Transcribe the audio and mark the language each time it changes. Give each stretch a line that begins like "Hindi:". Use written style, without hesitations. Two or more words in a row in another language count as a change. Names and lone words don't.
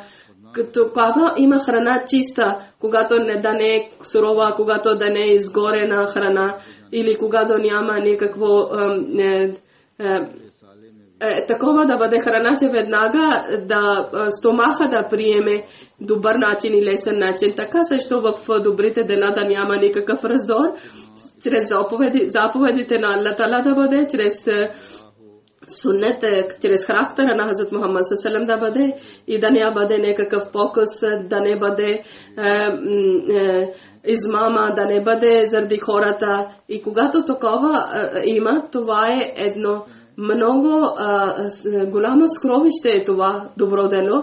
Bulgarian: Когато има храна чиста, когато да не е сурова, когато да не е изгорена храна, или когато няма никакво такова да бъде храна, че веднага да стомаха да приеме добър начин и лесен начин. Така също в добрите дела да няма никакъв раздор, чрез заповедите на Аллах Таала да бъде, чрез суннет, чрез характера на Хазрат Мухаммад
Arabic: صلى الله عليه وسلم
Bulgarian: да бъде, и да не бъде някакъв покус, да не бъде измама, да не бъде заради хората. И когато такова има, това е едно Много голямо скровище е това добро дело.